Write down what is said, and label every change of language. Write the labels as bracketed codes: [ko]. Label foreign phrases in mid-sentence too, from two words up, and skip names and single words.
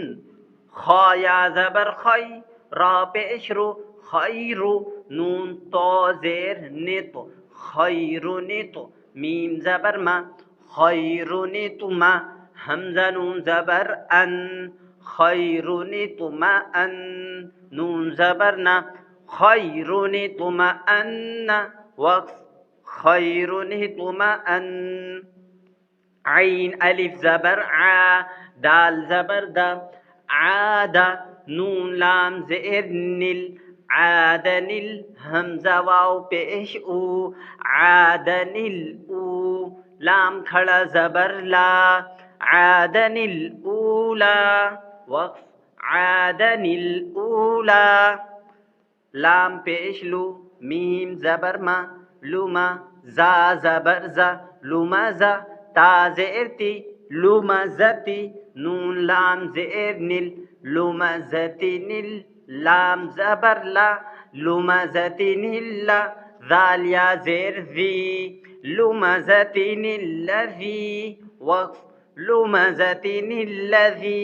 [ur] خا یا زبر خَے، را پیش رو، خیرو نون تو زیر نِت، خیرونِت میم زبر ما، خیرونِتُما ہمزہ نون زبر اَن، خیرونِتُما اَن نون زبر نا، خیرونِتُما اَنّ وقف، خیرونِتُما اَن. عین الف زبر آ، دال زبر دا، آدا نون لام زیر نِل، آدنِل ہمزہ واؤ پیش اُو، آدنِل اُو لام کھڑا زبر لا، آدنِل اُولا وقف، آدنِل اُولا. لام پیش لُو، میم زبر ما، لُما زا زبر زا, لُمزا تا زیر تی، لُمزتی نون لام زیر نِل، لُمزتِنِل لام زبر لا، لُمزتِنِلّا ذال یا زیر ذی، لُمزتِنِلّذی وقف، لُمزتِنِلّذی.